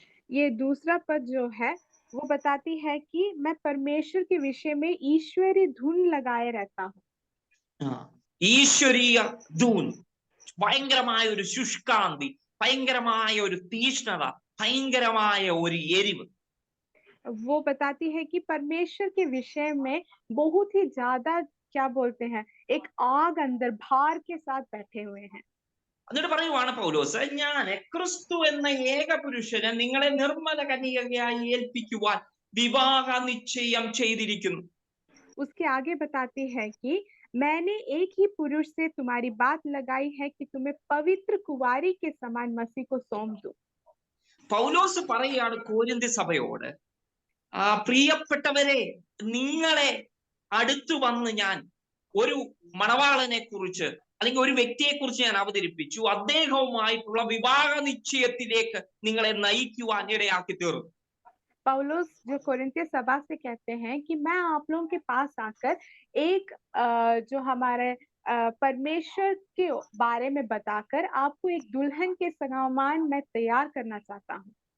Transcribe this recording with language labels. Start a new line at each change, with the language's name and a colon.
Hindi: ये दूसरा पद जो है वो बताती है कि मैं परमेश्वर के विषय में ईश्वरीय धुन लगाए रहता हूँ.
Malayalam: ഈശ്വരീയ ധൂൻ, ഭയങ്കരമായ ഒരു ശുഷ്കാന്തി, ഭയങ്കരമായ ഒരു തീഷ്ണത, ഭയങ്കരമായ ഒരു എരിവ്.
Hindi: वो बताती है कि परमेश्वर के विषय में बहुत ही ज्यादा क्या बोलते हैं, एक आग अंदर भार के साथ बैठे हुए हैं.
Malayalam: എന്നിട്ട് പറയുവാണ് പൗലോസ്, ഞാൻ ക്രിസ്തു എന്ന ഏക പുരുഷനെ നിങ്ങളെ നിർമ്മല കന്യകയായി ഏൽപ്പിക്കുവാൻ വിവാഹ നിശ്ചയം ചെയ്തിരിക്കുന്നു.
Hindi: उसके आगे बताती है कि मैंने एक ही पुरुष से तुम्हारी बात लगाई है कि तुम्हें पवित्र कुंवारी के समान मसीह को सौंप दूं.
Malayalam: പൗലോസ് പറയുകയാണ് കോരിന്തി സഭയോട്, പ്രിയപ്പെട്ടവരെ, നിങ്ങളെ അടുത്തു വന്ന് ഞാൻ ഒരു മണവാളനെ കുറിച്ച് അല്ലെങ്കിൽ ഒരു വ്യക്തിയെ കുറിച്ച് ഞാൻ അവതരിപ്പിച്ചു. അദ്ദേഹവുമായിട്ടുള്ള വിവാഹ നിശ്ചയത്തിലേക്ക് നിങ്ങളെ നയിക്കുവാൻ ഇടയാക്കി തീർന്നു.
Hindi: पौलुस जो कोरिन्थिय सभा से कहते हैं कि मैं आप लोगों के पास आकर एक जो हमारे परमेश्वर के बारे में बताकर आपको एक दुल्हन के समान मैं तैयार करना चाहता हूँ.